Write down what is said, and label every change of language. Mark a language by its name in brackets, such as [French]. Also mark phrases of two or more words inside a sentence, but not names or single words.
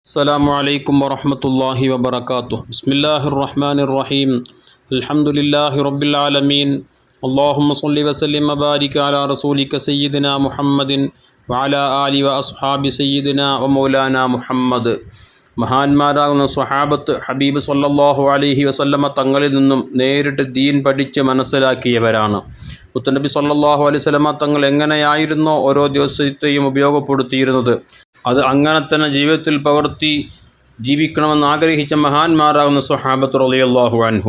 [Arabic] السلام عليكم ورحمة الله وبركاته. بسم الله الرحمن الرحيم. الحمد لله رب العالمين. اللهم صل وسلم وبارك على رسولك سيدنا محمد وعلى آله وأصحاب سيدنا ومولانا محمد. [Malayalam] മഹാന്മാരാകുന്ന സ്വഹാബത്ത് ഹബീബ് [Arabic] صلى الله عليه وسلم [Malayalam] തങ്ങളിൽ നിന്നും നേരിട്ട് ദീൻ പഠിച്ച് മനസ്സിലാക്കിയവരാണ്. മുത്തനബി [Arabic] صلى الله عليه وسلم [Malayalam] തങ്ങൾ എങ്ങനെയായിരുന്നോ ഓരോ ദിവസത്തെയും ഉപയോഗപ്പെടുത്തിയിരുന്നത് അത് അങ്ങനെ തന്നെ ജീവിതത്തിൽ പകർത്തി ജീവിക്കണമെന്ന് ആഗ്രഹിച്ച മഹാന്മാരാകുന്ന സ്വഹാബത്ത് [Arabic] رضي الله عنهم.